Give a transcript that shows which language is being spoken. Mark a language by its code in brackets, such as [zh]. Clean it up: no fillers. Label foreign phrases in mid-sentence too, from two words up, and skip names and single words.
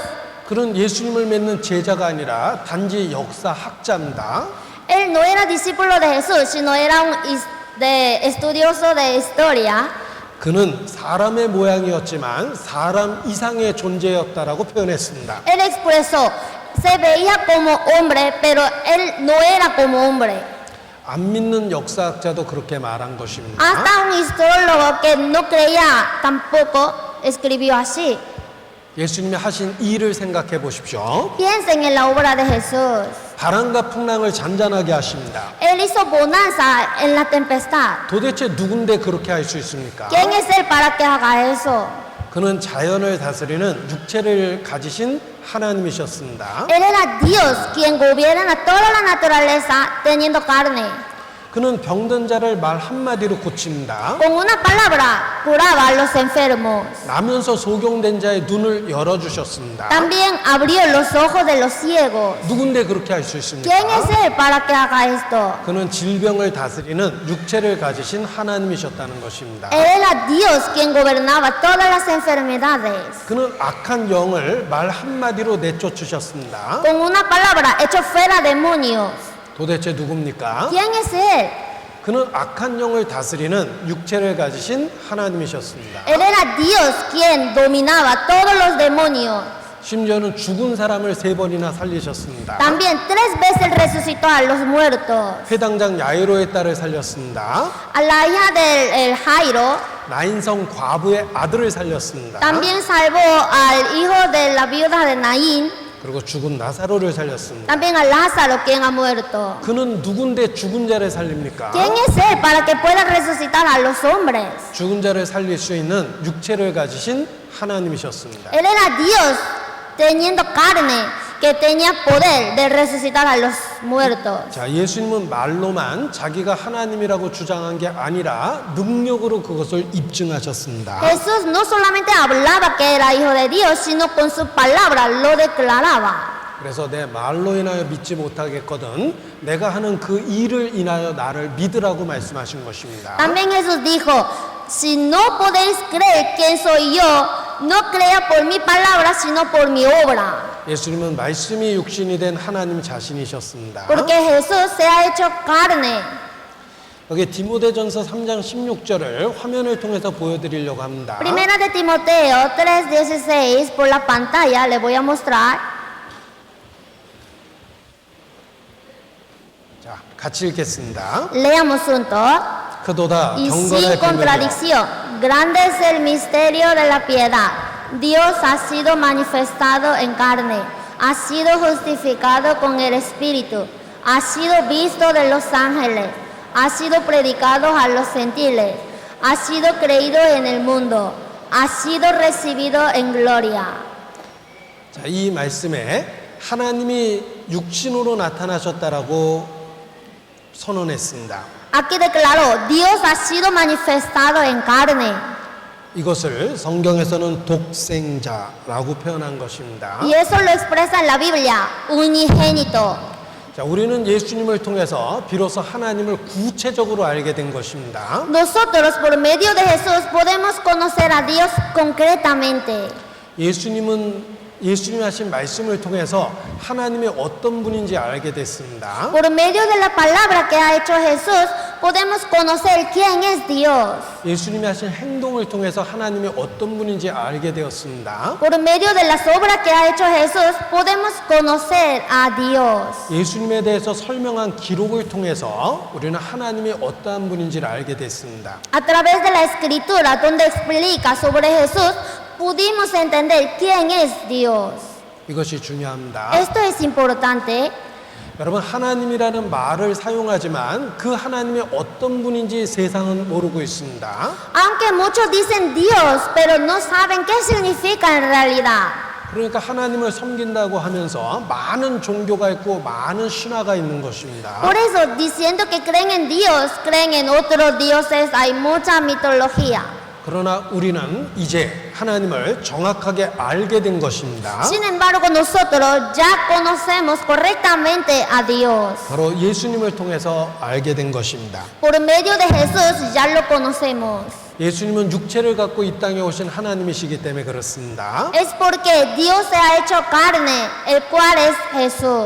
[ko] 그는 예수님을 믿는 제자가 아니라 단지 역사학자입니다. [es] Él no era discípulo de Jesús, sino era un estudioso de historia. [ko] 그는 사람의 모양이었지만 사람 이상의 존재였다라고 표현했습니다. [es] Él expresó, se veía como hombre, pero él no era como hombre. [ko] 안 믿는 역사학자도 그렇게 말한 것입니다. [es] Hasta un histólogo que no creía tampoco escribió así. [ko] 예수님이 하신 일을 생각해 보십시오. [es] Piensen en la obra de Jesús. [ko] 바람과 풍랑을 잔잔하게 하십니다. [es] Él hizo bonanza en la tempestad. [ko] 도대체 누군데 그렇게 할 수 있습니까? [es] ¿Quién es Él para que haga eso? [ko] 그는 자연을 다스리는 육체를 가지신 하나님이셨습니다. [es] Él era Dios quien gobierna toda la naturaleza teniendo carne. [ko] 그는 병든 자를 말 한마디로 고칩니다. [es] Con una palabra curaba a los enfermos. [ko] 나면서 소경된 자의 눈을 열어주셨습니다. [es] También abrió los ojos de los ciegos. [ko] 누군데 그렇게 할 수 [es] ¿Quién es [ko] 있습니까? [es] Él para que haga esto? [ko] 그는 질병을 다스리는 육체를 가지신 하나님이셨다는 것입니다. [es] Él era Dios quien gobernaba todas las enfermedades. [ko] 그는 악한 영을 말 한마디로 내쫓으셨습니다. [es] Con una palabra echó fuera demonios. [ko] 도대체 누굽니까? [es] ¿Quién es Él? [ko] 그는 악한 영을 다스리는 육체를 가지신 하나님이셨습니다. [es] Él era Dios quien dominaba todos los demonios. [ko] 심지어는 죽은 사람을 3번이나 살리셨습니다. [es] También 3 veces resucitó a los muertos. [ko] 회당장 야이로의 딸을 살렸습니다. [es] A la hija del Jairo [ko] 나인성 과부의 아들을 살렸습니다. [es] también salvó al hijo de la viuda de Naín. [ko] 그리고 죽은 나사로를 살렸습니다. [es] También a Lázaro quien ha muerto. [ko] 그는 누군데 죽은 자를 살립니까? [es] ¿Quién es Él para que pueda resucitar a los hombres? [ko] 죽은 자를 살릴 수 있는 육체를 가지신 하나님이셨습니다. [es] Él era Dios teniendo carne que tenía poder de resucitar a los muertos. [ko] 자, 예수님은 말로만 자기가 하나님이라고 주장한 게 아니라 능력으로 그것을 입증하셨습니다. [es] Jesús no solamente hablaba que era hijo de Dios, sino con sus palabras lo declaraba. [ko] 그래서 내 말로 인하여 믿지 못하겠거든 내가 하는 그 일을 인하여 나를 믿으라고 말씀하신 것입니다. [es] También Jesús dijo, si no podéis creer quién soy yo, no crea por mi palabra, sino por mi obra. [ko] 예수님은 말씀이 육신이 된 하나님 자신이셨습니다. [es] Porque Jesús se ha hecho carne. [ko] 여기 디모데전서 3장 16절을 화면을 통해서 보여드리려고 합니다. [es] Primera de Timoteo 3:16, por la pantalla le voy a mostrar. [ko] 자, 같이 읽겠습니다. [es] Leamos juntos. [ko] 그도다 [es] Y [ko] 경건의 [es] sin [ko] 비밀이여 [es] contradicción, grande es el misterio de la piedad. Dios ha sido manifestado en carne, ha sido justificado con el Espíritu, ha sido visto de los ángeles, ha sido predicado a los gentiles, ha sido creído en el mundo, ha sido recibido en gloria. [ko] 자, 이 말씀에 하나님이 육신으로 나타나셨다라고 선언했습니다. [es] Aquí declaró, Dios ha sido manifestado en carne. [ko] 이것을 성경에서는 독생자라고 표현한 것입니다. [es] Y eso lo expresa en la Biblia, unigénito. [ko] 자, 우리는 예수님을 통해서 비로소 하나님을 구체적으로 알게 된 것입니다. [es] Nosotros por medio de Jesús podemos conocer a Dios concretamente. [ko] 예수님이 하신 말씀을 통해서 하나님이 어떤 분인지 알게 됐습니다. [es] Por medio de la palabra que ha hecho Jesús podemos conocer quién es Dios. [ko] 예수님이 하신 행동을 통해서 하나님이 어떤 분인지 알게 되었습니다. [es] Por medio de las obras que ha hecho Jesús podemos conocer a Dios. [ko] 예수님에 대해서 설명한 기록을 통해서 우리는 하나님이 어떠한 분인지를 알게 됐습니다. [es] A través de la escritura donde explica sobre Jesús pudimos entender quién es Dios. [ko] 이것이 중요합니다. [es] Esto es importante. [ko] 여러분, 하나님이라는 말을 사용하지만 그 하나님이 어떤 분인지 세상은 모르고 있습니다. [es] Aunque muchos dicen Dios, pero no saben qué significa en realidad. [ko] 그러니까 하나님을 섬긴다고 하면서 많은 종교가 있고 많은 신화가 있는 것입니다. [es] Por eso, diciendo que creen en Dios, creen en otros dioses, hay mucha mitología. [ko] 그러나 우리는 이제 하나님을 정확하게 알게 된 것입니다. [es] Sin embargo, nosotros ya conocemos correctamente a Dios. [ko] 바로 예수님을 통해서 알게 된 것입니다. [es] Por medio de Jesús ya lo conocemos. [ko] 예수님은 육체를 갖고 이 땅에 오신 하나님이시기 때문에 그렇습니다. [es] Es porque Dios se ha hecho carne, el cual es Jesús.